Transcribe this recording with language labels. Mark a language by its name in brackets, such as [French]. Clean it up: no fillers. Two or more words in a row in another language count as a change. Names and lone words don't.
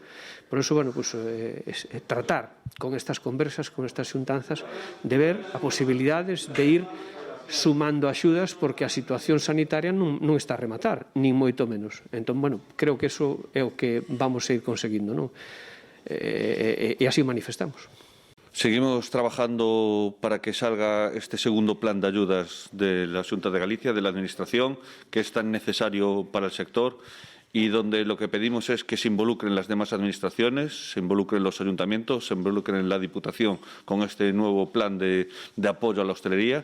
[Galician] Por eso, bueno, pues, tratar con estas conversas, con estas xuntanzas, de ver a posibilidades de ir sumando axudas porque a situación sanitaria non está a rematar, nin moito menos. Entón, bueno, creo que eso é o que vamos a ir conseguindo, non? E así manifestamos. [Spanish] Seguimos trabajando para que salga este segundo plan de ayudas de la Xunta de Galicia, de la Administración, que es tan necesario para el sector y donde lo que pedimos es que se involucren las demás administraciones, se involucren los ayuntamientos, se involucren la Diputación con este nuevo plan de apoyo a la hostelería.